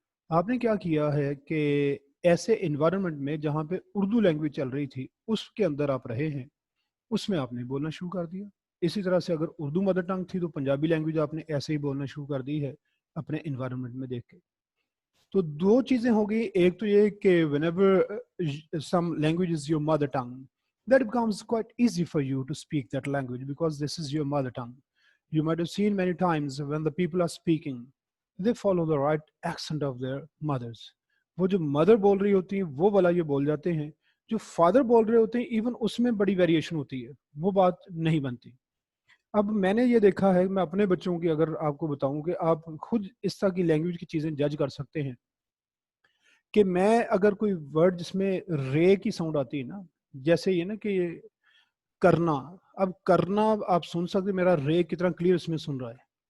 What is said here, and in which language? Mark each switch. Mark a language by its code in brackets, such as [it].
[ur] آپ نے کیا کیا ہے کہ ایسے انوائرمنٹ میں جہاں پہ اردو لینگویج چل رہی تھی اس کے اندر آپ رہے ہیں، اس میں آپ نے بولنا شروع کر دیا. اسی طرح سے اگر اردو مدر ٹنگ تھی تو پنجابی لینگویج آپ نے ایسے ہی بولنا شروع کر دی ہے اپنے انوائرمنٹ میں دیکھ کے. تو دو چیزیں ہو گئی. ایک تو یہ کہ [en] whenever some language is your mother tongue, that becomes quite easy for you to speak that language because this is your mother tongue. You might have seen many times when the people are speaking, they follow the right accent of their mothers. [ur] وہ جو mother بول رہی ہوتی ہیں وہ والا یہ بول جاتے ہیں، جو فادر بول رہے ہوتے ہیں ایون اس میں بڑی ویریشن ہوتی ہے، وہ بات نہیں بنتی. اب میں نے یہ دیکھا ہے، میں اپنے بچوں کی اگر آپ کو بتاؤں کہ آپ خود اس طرح کی لینگویج کی چیزیں جج کر سکتے ہیں کہ میں اگر کوئی ورڈ جس میں رے کی ساؤنڈ آتی ہے نا، جیسے یہ نا کہ کرنا، اب کرنا آپ سن سکتے میرا رے کتنا کلیئر اس میں سن رہا ہے.